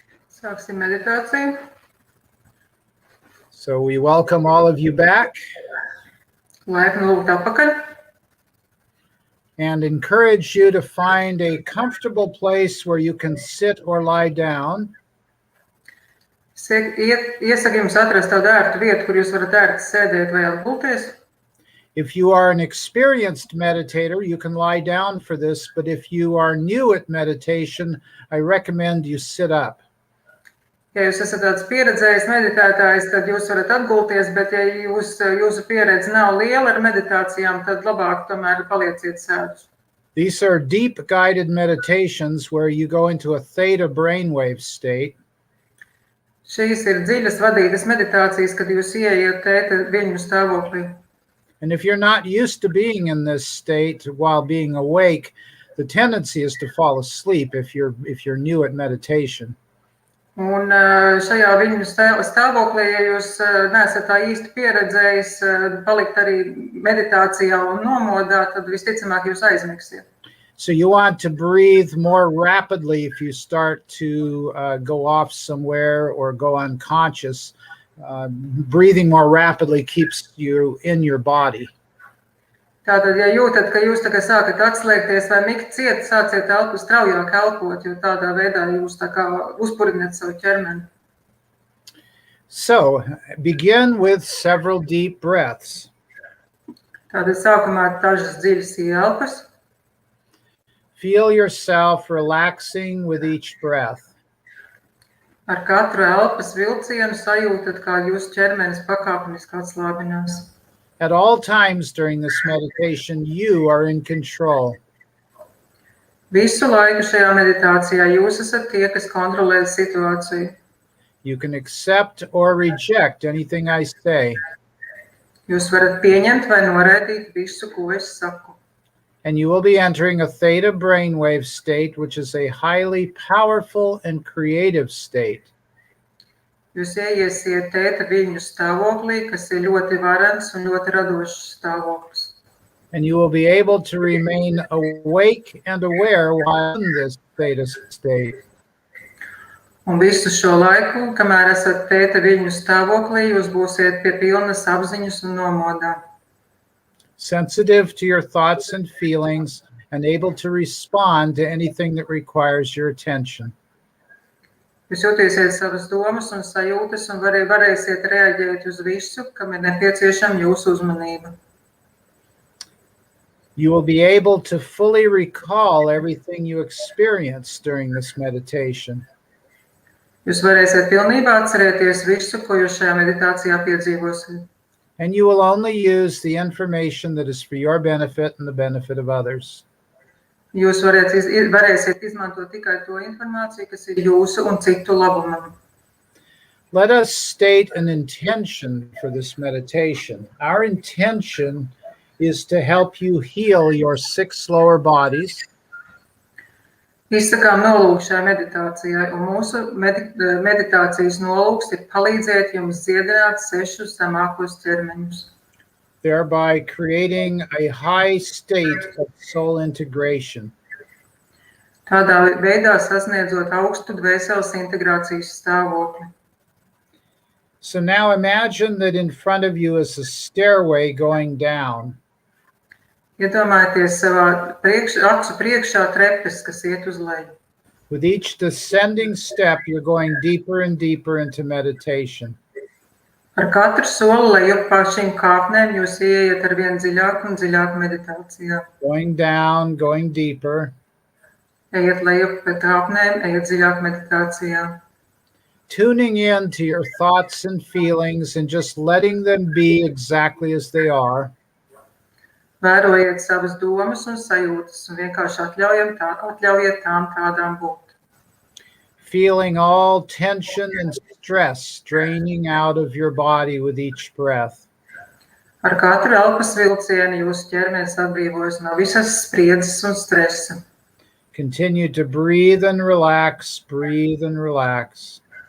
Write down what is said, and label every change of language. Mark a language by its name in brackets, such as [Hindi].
[Latvian] Sāksim meditāciju. [English] So we welcome all of you back [Latvian] Laipni lūgt atpakaļ. [English] and encourage you to find a comfortable place where you can sit or lie down. [Latvian] Iesaku jums atrast tādu ērtu vietu, kur jūs varat ērti sēdēt vai atgulties. [English] If you are an experienced meditator, you can lie down for this, but if you are new at meditation, I recommend you sit up. [Latvian] Ja jūs esat tāds pieredzējis meditētājs, tad jūs varat atgulties, bet ja jūsu pieredze nav liela ar meditācijām, tad labāk tomēr palieciet sēdus. [English] These are deep guided meditations where you go into a theta brainwave state. [Latvian] Šīs ir dziļas vadītas meditācijas, kad jūs ieiet tēta viļņu stāvoklī. [English] And if you're not used to being in this state while being awake, the tendency is to fall asleep if you're new at meditation. [Latvian] Un šajā viļņu stāvoklī, ja jūs neesat tā īsti pieredzējis palikt arī meditācijā un nomodā, tad visticamāk jūs aizmigsiet. [English] So you want to breathe more rapidly if you start to go off somewhere or go unconscious. Breathing more rapidly keeps you in your body. [Latvian] Tātad, ja jūtat, ka jūs tā kā sākat atslēgties vai migt ciet, sāciet straujāk elpot, jo tādā veidā jūs tā kā uzpurināt savu ķermeni. [English] So begin with several deep breaths. [Latvian] Tātad sākumā dažas dziļas ielpas. [English] Feel yourself relaxing with each breath. [Latvian] Ar katru elpas vilcienu sajūtat, kā jūsu ķermenis pakāpeniski atslābinās. [English] At all times during this meditation, you are in control. [Latvian] Visu laiku šajā meditācijā jūs esat tie, kas kontrolē situāciju. [English] You can accept or reject anything I say. [Latvian] Jūs varat pieņemt vai noraidīt visu, ko es saku. [English] And you will be entering a theta brainwave state, which is a highly powerful and creative state. [Latvian] Jūs ieiesiet tēta viļņu stāvoklī, kas ir ļoti varens un ļoti radošs stāvoklis. [English] And you will be able to remain awake and aware while in this theta state. [Latvian] Un visu šo laiku, kamēr esat tēta viļņu stāvoklī, jūs būsiet pie pilnas apziņas un nomodā. [English] Sensitive to your thoughts and feelings and able to respond to anything that requires your attention. [Latvian] Jūs jūtīsiet savas domas un sajūtas un varēsiet reaģēt uz visu, kam ir nepieciešama jūsu uzmanība. [English] You will be able to fully recall everything you experienced during this meditation. [Latvian] Jūs varēsiet pilnībā atcerēties visu, ko jūs šajā meditācijā piedzīvosiet. [English] And you will only use the information that is for your benefit and the benefit of others. [Latvian] Jūs varēsiet izmantot tikai to informāciju, kas ir jūsu un citu labumam. [English] Let us state an intention for this meditation. Our intention is to help you heal your 6 lower bodies. [Latvian] Izsakām nolūku šajā meditācijā, un mūsu meditācijas nolūks ir palīdzēt jums dziedināt 6 zemākos ķermeņus. [English] Thereby creating a high state of soul integration. [Latvian] Tādā veidā sasniedzot augstu dvēseles integrācijas stāvokli. [English] So now imagine that in front of you is a stairway going down. [Latvian] Iedomājieties savā acu priekšā trepes, kas iet uz leju. [English] With each descending step, you're going deeper and deeper into meditation. [Latvian] Ar katru soli lejup pa šīm kāpnēm jūs ieiet ar vien dziļāk un dziļāk meditācijā. [English] Going down, going deeper. [Latvian] Ejiet lejup pa kāpnēm, ejiet dziļāk meditācijā. [English] Tuning in to your thoughts and feelings and just letting them be exactly as they are. [Latvian] Vērojiet savas domas un sajūtas un vienkārši atļaujiet tām tādām būt. [English] Feeling all tension and stress draining out of your body with each breath. [Latvian] Ar katru elpas vilcienu jūsu ķermenis atbrīvojas no visas spriedzes un stresa. [English] Continue to breathe and relax, breathe and relax.